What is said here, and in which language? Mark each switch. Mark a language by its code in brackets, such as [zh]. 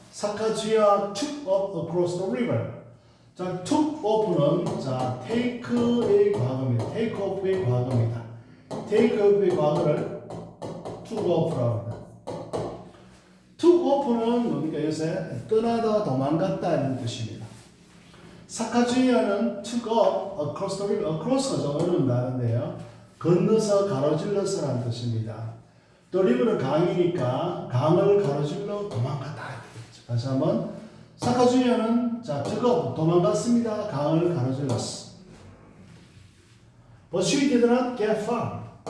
[en] 사카주이와 took off across the river. [ko] 자, took off는 자 take의 과거입니다. take off의 과거입니다. take off의 과거를 took off라고 합니다. took off는 뭡니까? 요새 떠나다 도망갔다 이런 뜻입니다. [en] 사카주이와는 took off across the river. [ko] across가 좀 어려운 단어인데요. 건너서 가로질러서라는 뜻입니다. 또 리브는 강이니까 강을 가로질러 도망갔다. 다시 한번 사카주이와는 자 저거 도망갔습니다. 강을 가로질렀어. [en] But she did not get far.